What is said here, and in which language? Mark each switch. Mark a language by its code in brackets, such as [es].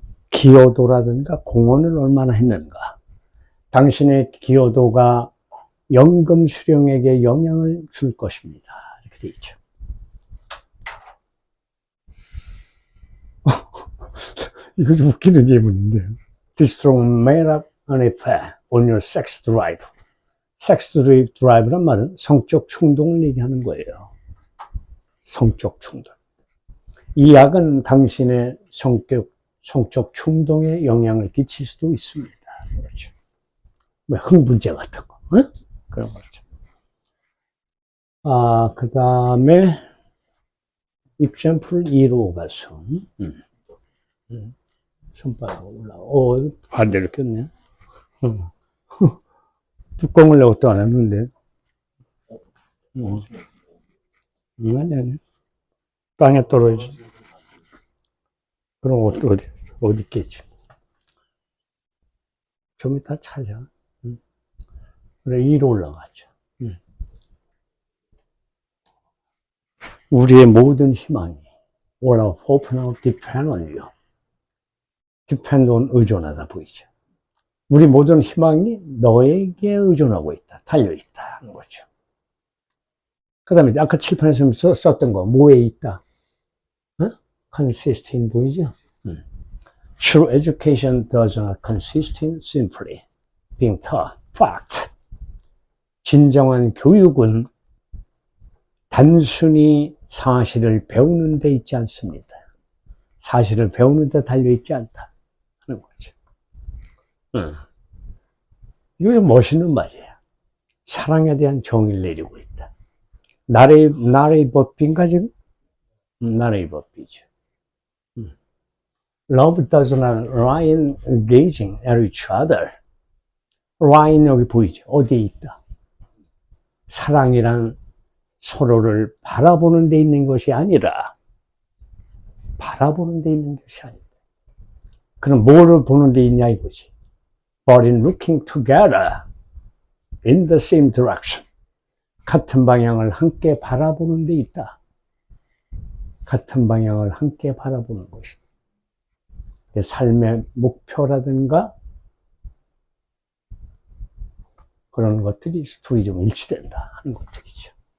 [ko] 기여도라든가 공헌을 얼마나 했는가. 당신의 기여도가 연금 수령에게 영향을 줄 것입니다. 이렇게 돼 있죠. 이거 좀 웃기는 질문인데. [en] This strong may have an effect on your sex drive. [ko] 섹스 드라이브란 말은 성적 충동을 얘기하는 거예요. 성적 충동. 이 약은 당신의 성적 충동에 영향을 끼칠 수도 있습니다. 그렇죠. 흥분제 같은 거. 그런 거죠. 그 다음에 example 2로 가서, 손바닥 올라오. 반대로 꼈네. 뚜껑을 내고 또 안 했는데. 아니. 땅에 떨어지. 그럼 어디 있겠지. 좀 이따 찾아. 그래, 2로 올라가죠. 우리의 모든 희망이, [en] all our hope now depend on you. [ko] depend on 의존하다 보이죠. 우리 모든 희망이 너에게 의존하고 있다. 달려있다. 하는 거죠. 그 다음에 아까 칠판에서 썼던 거, 뭐에 있다? [en] consist in [ko] 보이죠? [en] True education does not consist in simply being taught facts. [ko] 진정한 교육은 단순히 사실을 배우는 데 있지 않습니다. 사실을 배우는 데 달려있지 않다 하는 거죠. 이거 좀 멋있는 말이에요. 사랑에 대한 정의를 내리고 있다. 나라의 법인가 지금? 나라의 법이죠. [en] Love does not lie in engaging at each other. [ko] lie 여기 보이죠? 어디에 있다? 사랑이란 서로를 바라보는 데 있는 것이 아니라 바라보는 데 있는 것이 아니다. 그럼 뭐를 보는 데 있냐 이거지. [en] But in looking together in the same direction. [ko] 같은 방향을 함께 바라보는 데 있다. 같은 방향을 함께 바라보는 것이다. 삶의 목표라든가 그런 것들이 둘이 좀 일치된다 하는 것들이죠.